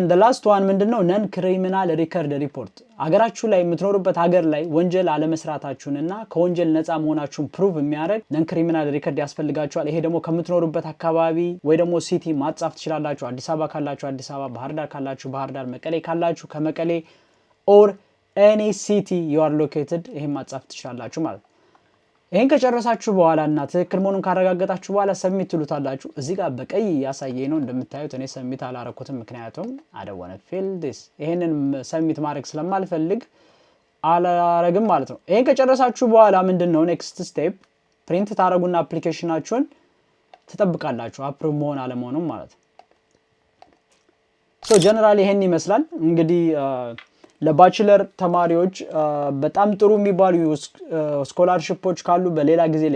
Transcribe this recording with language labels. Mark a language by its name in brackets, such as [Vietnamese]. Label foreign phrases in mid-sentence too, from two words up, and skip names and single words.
[English] the last one [Amharic] ምንድነው [English] non criminal record report [Amharic] አገራችሁ ላይ የምትኖሩበት ሀገር ላይ ወንጀል አለመስራታችሁንና ከወንጀል ነፃ መሆናችሁን ፕሩቭ የሚያደርግ [English] non criminal record [Amharic] ያስፈልጋችኋል ይሄ ደግሞ ከምትኖሩበት አካባቢ ወይ ደግሞ ሲቲ ማጻፍ ትችላላችሁ አዲስ አበባ ካላችሁ አዲስ አበባ ባህር ዳር ካላችሁ ባህር ዳር መቀሌ ካላችሁ ከመቀሌ [English] or any city you are located [Amharic] ይሄ ማጻፍ ትችላላችሁ ማለት ይሄን ከጨረሳችሁ በኋላ እና ትክክል መሆኑን ካረጋገጣችሁ በኋላ ሰብሚት ትሉታላችሁ እዚህ ጋር በቀይ ያሳየኝ ነው እንደምታዩት እኔ ሰብሚት አላረኩትም ምክንያቱም [English] I don't want to fill this [Amharic] ይሄንን ሰብሚት ማድረግ ስለማልፈልግ አላረግም ማለት ነው ይሄን ከጨረሳችሁ በኋላ ምንድነው [English] next step [Amharic] ፕሪንት ታረጉና አፕሊኬሽናችሁን ተጠብቃላችሁ አፕሩቭ መሆን አለመሆኑን ማለት [English] so generally [Amharic] ይሄን ይመስላል እንግዲህ ለባችለር ተማሪዎች በጣም ጥሩ የሚባሉ ስኮላርሺፖች ካሉ በሌላ ጊዜ ሌላ